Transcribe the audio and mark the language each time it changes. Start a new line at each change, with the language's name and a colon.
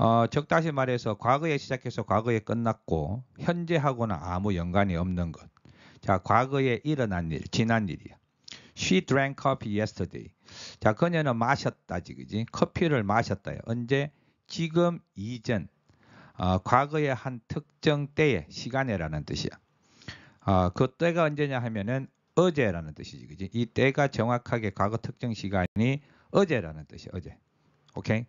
Korean: 즉 다시 말해서 과거에 시작해서 과거에 끝났고 현재하고는 아무 연관이 없는 것. 자, 과거에 일어난 일, 지난 일이야.
English: She drank coffee yesterday.
Korean: 자, 그녀는 마셨다지, 그지? 커피를 마셨다요. 언제? 지금 이전. 과거의 한 특정 때의 시간에라는 뜻이야. 그 때가 언제냐 하면은 어제라는 뜻이지, 그지? 이 때가 정확하게 과거 특정 시간이 어제라는 뜻이야, 어제. 오케이?